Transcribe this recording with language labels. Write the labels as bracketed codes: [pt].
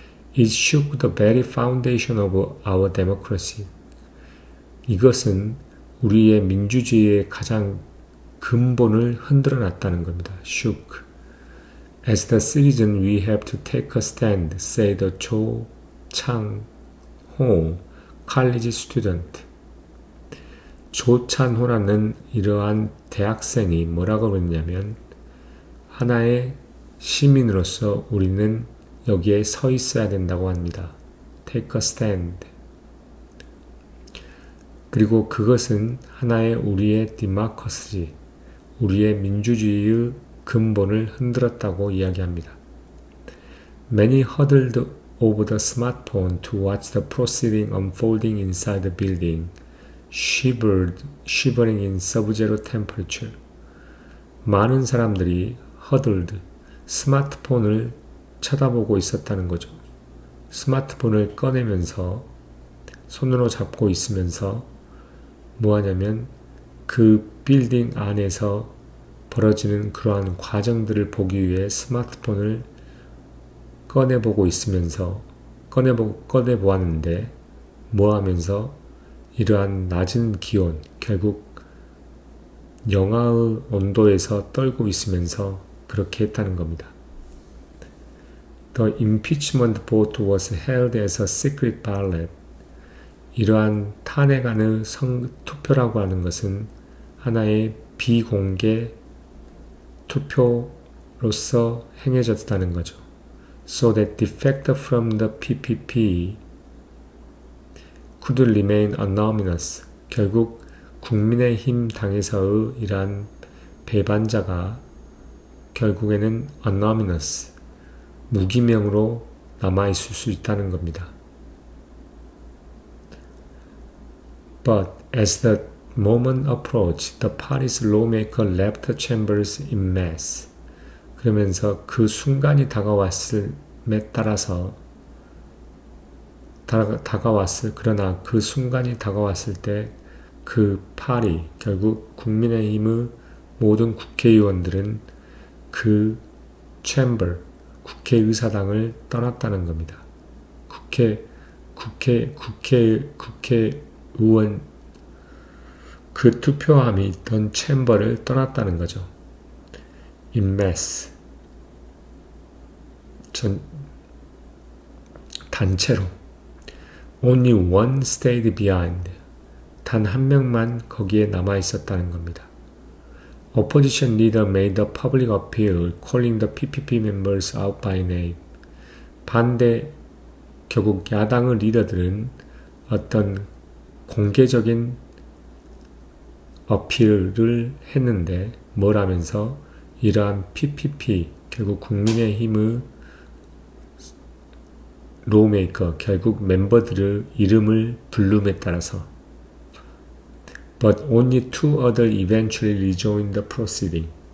[en] It shook the very foundation of our democracy. [ko] 이것은 우리의 민주주의의 가장 근본을 흔들어 놨다는 겁니다. [en] shook. As the citizen we have to take a stand, said Cho Chang-ho, college student. [ko] 조찬호라는 이러한 대학생이 뭐라고 그랬냐면 하나의 시민으로서 우리는 여기에 서 있어야 된다고 합니다. [en] Take a stand. [ko] 그리고 그것은 하나의 우리의 democracy, 우리의 민주주의의 근본을 흔들었다고 이야기합니다. [en] Many huddled over the smartphone to watch the proceeding unfolding inside the building, shivering in sub-zero temperature. [ko] 많은 사람들이 huddled, 스마트폰을 쳐다보고 있었다는 거죠. 스마트폰을 꺼내면서 손으로 잡고 있으면서 뭐 하냐면 그 빌딩 안에서 벌어지는 그러한 과정들을 보기 위해 스마트폰을 꺼내보고 있으면서 꺼내보았는데 뭐 하면서 이러한 낮은 기온, 결국 영하의 온도에서 떨고 있으면서 그렇게 했다는 겁니다. [en] The impeachment vote was held as a secret ballot. [ko] 이러한 탄핵안의 투표라고 하는 것은 하나의 비공개 투표로서 행해졌다는 거죠. [en] So that defect from the PPP could remain anonymous. [ko] 결국 국민의힘 당에서의 이러한 배반자가 결국에는 anonymous, 무기명으로 남아있을 수 있다는 겁니다. [en] But as the moment approached, the party's lawmaker left the chambers in mass. [ko] 그러면서 그 순간이 그러나 그 순간이 다가왔을 때 그 파리, 결국 국민의힘의 모든 국회의원들은 그 챔버, 국회의사당을 떠났다는 겁니다. 국회의원, 그 투표함이 있던 챔버를 떠났다는 거죠. [en] In mass. [ko] 단체로. [en] Only one stayed behind. [ko] 단 한 명만 거기에 남아 있었다는 겁니다. [en] Opposition leader made a public appeal calling the PPP members out by name. [ko] 결국 야당의 리더들은 어떤 공개적인 어필을 했는데 뭘 하면서 이러한 PPP, 결국 국민의힘의 로우메이커, 결국 멤버들의 이름을 부름에 따라서 [en] But only two others eventually rejoined the proceeding.